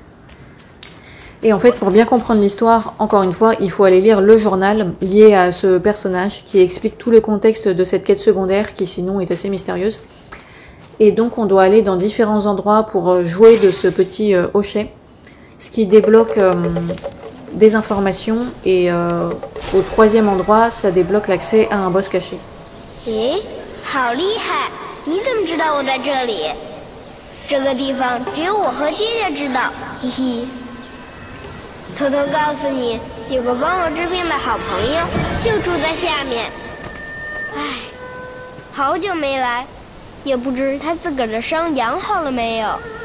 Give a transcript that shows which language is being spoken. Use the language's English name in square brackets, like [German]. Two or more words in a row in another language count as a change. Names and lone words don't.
[French] Et en fait, pour bien comprendre l'histoire, encore une fois, il faut aller lire le journal lié à ce personnage qui explique tout le contexte de cette quête secondaire qui sinon est assez mystérieuse. Et donc on doit aller dans différents endroits pour jouer de ce petit hochet, ce qui débloque des informations, et au troisième endroit, ça débloque l'accès à un boss caché. [Chinese] 咦，好厉害！你怎么知道我在这里？这个地方只有我和爹爹知道，嘿嘿。偷偷告诉你，有个帮我治病的好朋友，就住在下面。唉，好久没来，也不知他自个儿的伤养好了没有。